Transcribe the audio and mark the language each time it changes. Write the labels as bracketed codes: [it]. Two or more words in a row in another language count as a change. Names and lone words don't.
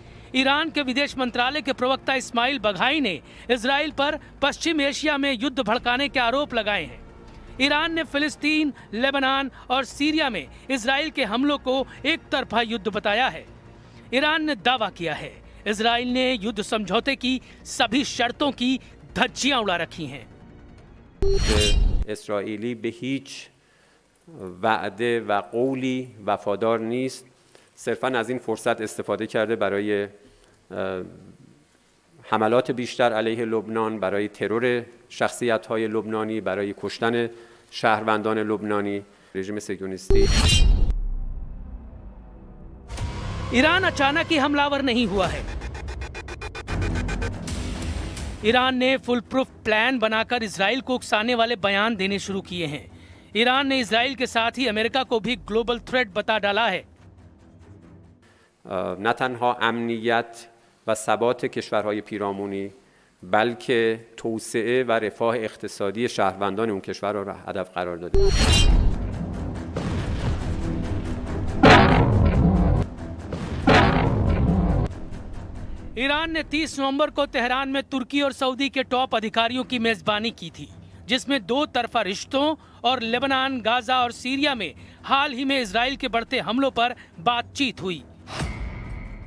[hi] ईरान के विदेश मंत्रालय के प्रवक्ता इस्माइल बघाई ने इजराइल पर पश्चिम एशिया में युद्ध भड़काने के आरोप लगाए हैं। ईरान ने फिलिस्तीन, लेबनान और सीरिया में इजराइल के हमलों को एक तरफा युद्ध बताया है। ईरान ने दावा किया है इजराइल ने युद्ध समझौते की सभी शर्तों की धज्जियां उड़ा रखी हैं। [fa] اسرائیلی به هیچ وعده و قولی وفادار نیست، صرفاً از این فرصت استفاده کرده برای حملات بیشتر علیه لبنان، برای ترور شخصیت‌های لبنانی، برای کشتن شهروندان لبنانی. رژیم صهیونیستی [hi] ईरान अचानक ही हमलावर नहीं हुआ है। ईरान ने [en] full proof [hi] प्लान बनाकर इजराइल को उकसाने वाले बयान देने शुरू किए हैं। ईरान ने इजराइल के साथ ही अमेरिका को भी [en] global threat [hi] बता डाला है। [fa] نه تنها امنیت و ثبات کشورهای پیرامونی، بلکه توسعه و رفاه اقتصادی شهروندان اون کشورها را هدف قرار داده. [hi] ईरान ने 30 नवंबर को तेहरान में तुर्की और सऊदी के टॉप अधिकारियों की मेजबानी की थी, जिसमें 2 तरफा रिश्तों और लेबनान, गाजा और सीरिया में हाल ही में इजराइल के बढ़ते हमलों पर बातचीत हुई।